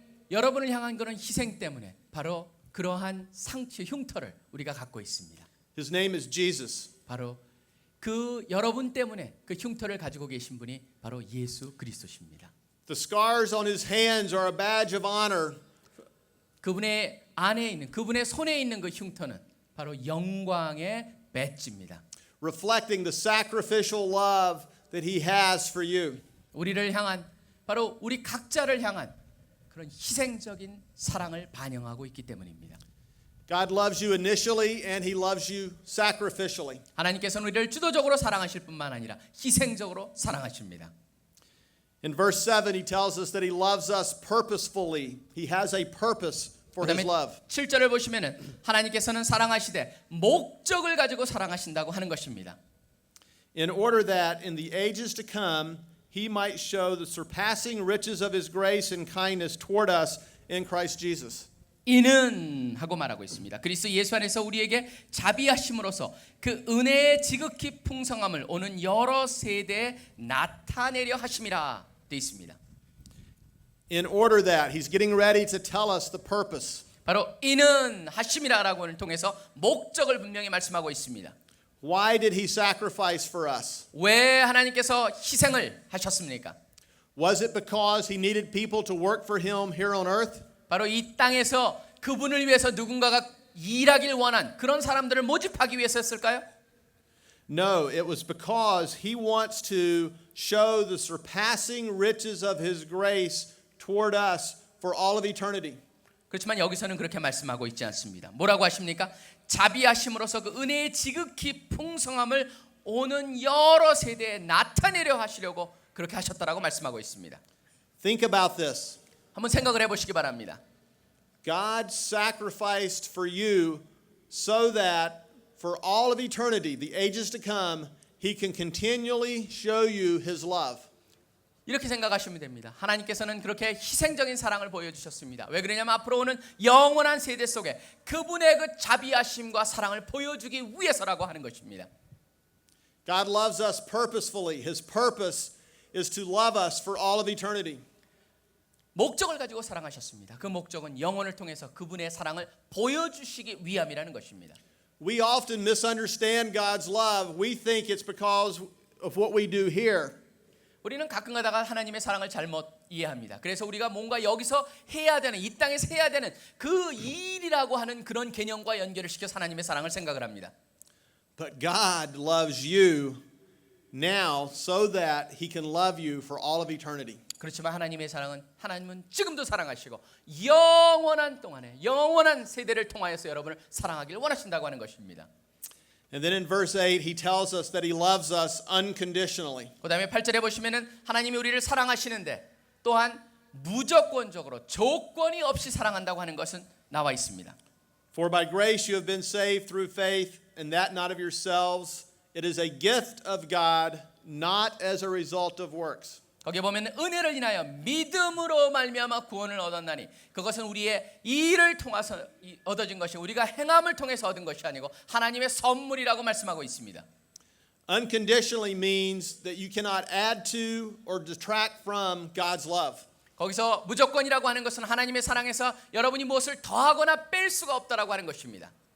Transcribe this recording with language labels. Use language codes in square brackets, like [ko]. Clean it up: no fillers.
[ko] 여러분을 향한 그런 희생 때문에 바로 그러한 상처 흉터를 우리가 갖고 있습니다. [en] His name is Jesus. [ko] 바로 그 여러분 때문에 그 흉터를 가지고 계신 분이 바로 예수 그리스도십니다. [en] The scars on his hands are a badge of honor. [ko] 그분의 안에 있는 그분의 손에 있는 그 흉터는 바로 영광의 배지입니다. [en] Reflecting the sacrificial love that he has for you. [ko] 우리를 향한 바로 우리 각자를 향한 그런 희생적인 사랑을 반영하고 있기 때문입니다. [en] God loves you initially and he loves you sacrificially. [ko] 하나님께서는 우리를 주도적으로 사랑하실 뿐만 아니라 희생적으로 사랑하십니다. [en] In verse 7 he tells us that he loves us purposefully. He has a purpose for his [ko] 그다음에 [en] love. [ko] 7절을 보시면은 하나님께서는 사랑하시되 목적을 가지고 사랑하신다고 하는 것입니다. [en] In order that in the ages to come he might show the surpassing riches of his grace and kindness toward us in Christ Jesus. [ko] 이는 하고 말하고 있습니다. 그리스도 예수 안에서 우리에게 자비하심으로써 그 은혜의 지극히 풍성함을 오는 여러 세대에 나타내려 하심이라 되어 있습니다. [en] In order that he's getting ready to tell us the purpose. [ko] 바로 이는 하심이라라고를 통해서 목적을 분명히 말씀하고 있습니다. [en] Why did he sacrifice for us? [ko] 왜 하나님께서 희생을 하셨습니까? [en] Was it because he needed people to work for him here on earth? [ko] 바로 이 땅에서 그분을 위해서 누군가가 일하길 원한 그런 사람들을 모집하기 위해서였을까요? [en] No, it was because he wants to show the surpassing riches of his grace toward us for all of eternity. [ko] 그렇지만 여기서는 그렇게 말씀하고 있지 않습니다. 뭐라고 하십니까? 자비하심으로써 그 은혜의 지극히 풍성함을 오는 여러 세대에 나타내려 하시려고 그렇게 하셨다라고 말씀하고 있습니다. [en] Think about this. [ko] 한번 생각을 해보시기 바랍니다. [en] God sacrificed for you so that for all of eternity, the ages to come, he can continually show you his love. [ko] 이렇게 생각하시면 됩니다. 하나님께서는 그렇게 희생적인 사랑을 보여주셨습니다. 왜 그러냐면 앞으로 오는 영원한 세대 속에 그분의 그 자비하심과 사랑을 보여주기 위해서라고 하는 것입니다. [en] God loves us purposefully. His purpose is to love us for all of eternity. [ko] 목적을 가지고 사랑하셨습니다. 그 목적은 영혼을 통해서 그분의 사랑을 보여주시기 위함이라는 것입니다. [en] We often misunderstand God's love. We think it's because of what we do here. [ko] 우리는 가끔 가다가 하나님의 사랑을 잘못 이해합니다. 그래서 우리가 뭔가 여기서 해야 되는 이 땅에서 해야 되는 그 일이라고 하는 그런 개념과 연결을 시켜서 하나님의 사랑을 생각을 합니다. [en] But God loves you now so that he can love you for all of eternity. [ko] 그렇지만 하나님의 사랑은 하나님은 지금도 사랑하시고 영원한 동안에 영원한 세대를 통하여서 여러분을 사랑하기를 원하신다고 하는 것입니다. [en] And then in verse 8 he tells us that he loves us unconditionally. [ko] 그다음에 8절에 보시면은 하나님이 우리를 사랑하시는데 또한 무조건적으로 조건이 없이 사랑한다고 하는 것은 나와 있습니다. [en] For by grace you have been saved through faith, and that not of yourselves. It is a gift of God, not as a result of works. [ko] 거기에 보면 은혜를 인하여 믿음으로 말미암아 구원을 얻었나니 그것은 우리의 일을 통해서 얻어진 것이 우리가 행함을 통해서 얻은 것이 아니고 하나님의 선물이라고 말씀하고 있습니다. [en] Unconditionally means that you cannot add to or detract from God's love. [ko] 거기서 무조건이라고 하는 것은 하나님의 사랑에서 여러분이 무엇을 더하거나 뺄 수가 없다라고 하는 것입니다.